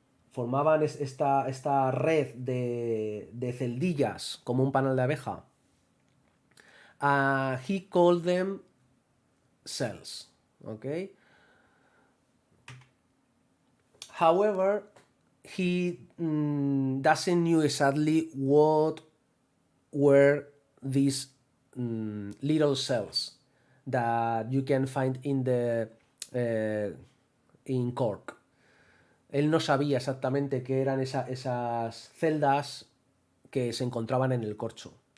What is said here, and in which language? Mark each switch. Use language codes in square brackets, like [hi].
[es] formaban esta red de celdillas, como un panal de abeja. [en] He called them cells, okay? However, he doesn't knew exactly what were these little cells that you can find in the in cork. [es] Él no sabía exactamente qué eran esas celdas que se encontraban en el corcho.